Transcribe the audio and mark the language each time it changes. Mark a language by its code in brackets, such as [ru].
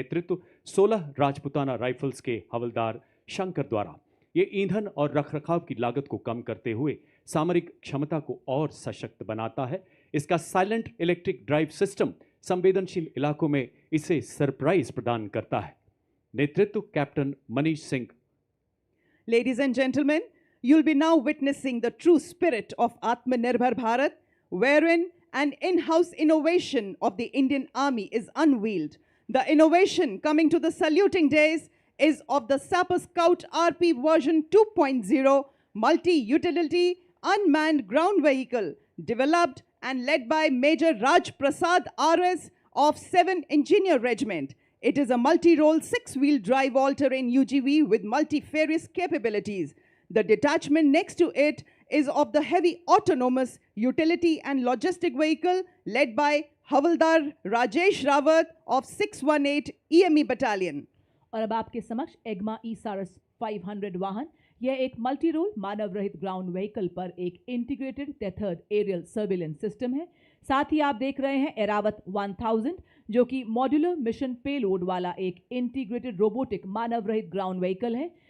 [hi] नेतृत्व 16 राजपुताना राइफल्स के हवलदार शंकर द्वारा। ये ईंधन और रखरखाव की लागत को कम करते हुए सामरिक क्षमता को और सशक्त बनाता है। इसका साइलेंट इलेक्ट्रिक ड्राइव सिस्टम संवेदनशील इलाकों में इसे सरप्राइज प्रदान करता है। नेतृत्व captain Manish Singh. [en] Ladies and gentlemen, you'll be now witnessing the true spirit of Atmanirbhar Bharat, wherein an in-house innovation of the Indian Army is unveiled. The innovation coming to the saluting days is of the Sapper Scout RP version 2.0 multi-utility unmanned ground vehicle, developed and led by Major Raj Prasad RS of 7 Engineer Regiment. It is a multi-role 6-wheel drive all-terrain UGV with multifarious capabilities. The detachment next to it is of the heavy autonomous utility and logistic vehicle led by Havaldar Rajesh Rawat of 618 EME Battalion. [hi] और अब आपके समक्ष एग्मा ई-सारस 500 वाहन। यह एक multi role मानव रहित ground vehicle पर एक integrated tethered aerial surveillance system है। साथ ही आप देख रहे हैं एरावत 1000, जो कि मॉड्यूलर मिशन पेलोड वाला एक इंटीग्रेटेड रोबोटिक मानव रहित ग्राउंड व्हीकल है।